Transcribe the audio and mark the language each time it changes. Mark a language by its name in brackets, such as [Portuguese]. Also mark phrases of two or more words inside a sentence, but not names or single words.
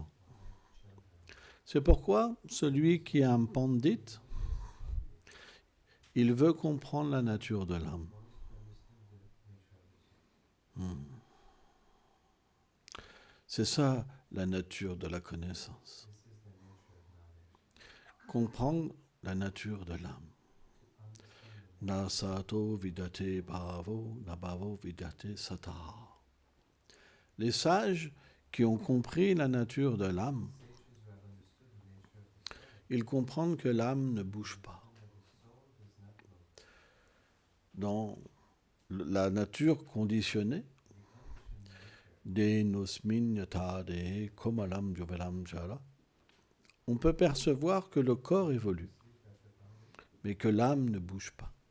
[French] C'est pourquoi celui qui est un pandit, il veut comprendre la nature de l'âme. C'est ça la nature de la connaissance. Comprendre la nature de l'âme. [Sanskrit] Na sato vidate bhavo, na bhavo vidate sata. [French] Les sages qui ont compris la nature de l'âme, ils comprennent que l'âme ne bouge pas. Dans la nature conditionnée, on peut percevoir que le corps évolue, mais que l'âme ne bouge pas.